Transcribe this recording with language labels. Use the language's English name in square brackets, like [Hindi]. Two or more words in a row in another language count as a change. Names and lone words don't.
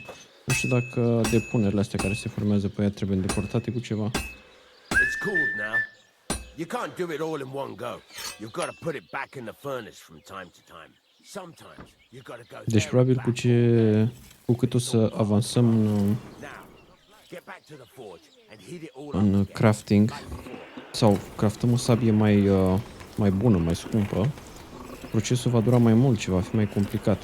[Romanian] Nu știu dacă depunerile astea care se formează pe ea trebuie îndepărtate cu ceva. [English] It's cooled now. You can't do it all in one go. You've got to put it back in the furnace from time to time. Sometimes you got to go. [Romanian] Deci probabil cu cât o să avansăm în crafting sau craftăm o sabie mai bună, mai scumpă, procesul va dura mai mult și va fi mai complicat.